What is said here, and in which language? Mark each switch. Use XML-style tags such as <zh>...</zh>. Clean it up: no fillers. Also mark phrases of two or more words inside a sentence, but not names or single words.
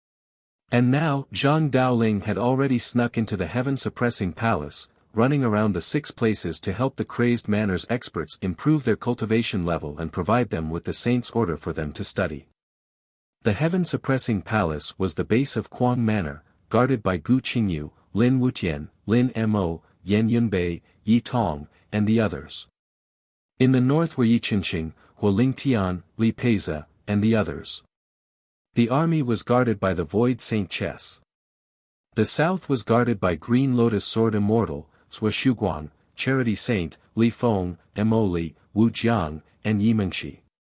<en>And now, Zhang Daoling had already snuck into the heaven-suppressing palace, running around the 6 places to help the crazed manor's experts improve their cultivation level and provide them with the saint's order for them to study. The heaven-suppressing palace was the base of Quang Manor, guarded by Gu Qingyu, Lin Wutian, Lin Mo, Yan Yunbei, Yi Tong, and the others. In the north were Yi Qinxing, Hua Lingtian, Li Peiza, and the others. The army was guarded by the Void Saint Chess. The south was guarded by Green Lotus Sword Immortal, Sua Shuguang, Charity Saint, Li Feng, Mo Li, Wu Jiang, and Yi Mengxi.</en>